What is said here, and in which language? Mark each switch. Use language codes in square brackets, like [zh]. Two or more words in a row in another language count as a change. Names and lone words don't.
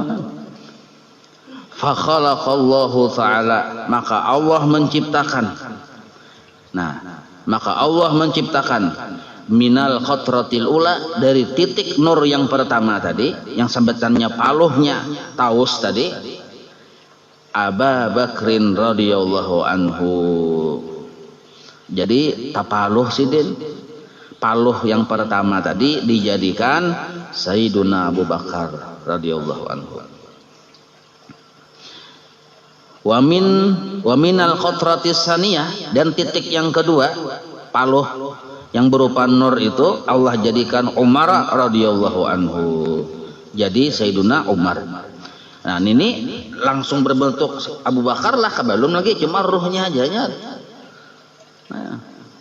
[ar] Fa khalaqallahu ta'ala, [id] maka Allah menciptakan. Nah, maka Allah menciptakan [ar] minal qatratil ula, [id] dari titik nur yang pertama tadi, yang sambatannya paluhnya taus tadi, Abu Bakrin [ar] radhiyallahu anhu. [bjn] Jadi tapaluh sidin, paluh yang pertama tadi dijadikan Sayyiduna Abu Bakar [ar] radhiyallahu anhu. Wa minal qatratis saniyah, [id] dan titik yang kedua paluh yang berupa nur itu Allah jadikan Umar [ar] radhiyallahu anhu. [id] Jadi Sayyiduna Umar. [bjn] Nah ini langsung berbentuk Abu Bakar lah, belum lagi cuma ruhnya aja.